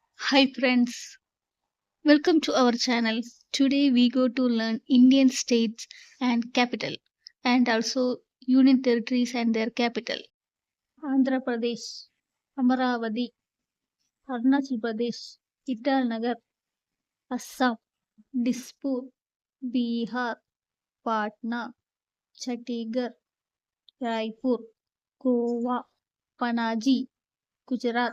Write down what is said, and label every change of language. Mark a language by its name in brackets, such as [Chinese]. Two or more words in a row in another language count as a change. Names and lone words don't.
[English] Hi friends, welcome to our channel. Today we go to learn Indian states and capital and also union territories and their capital. Andhra Pradesh, Amaravati, Arunachal Pradesh, Italnagar, Assam, Dispur, Bihar, Patna, Chhattisgarh, Raipur, Goa, Panaji, Gujarat,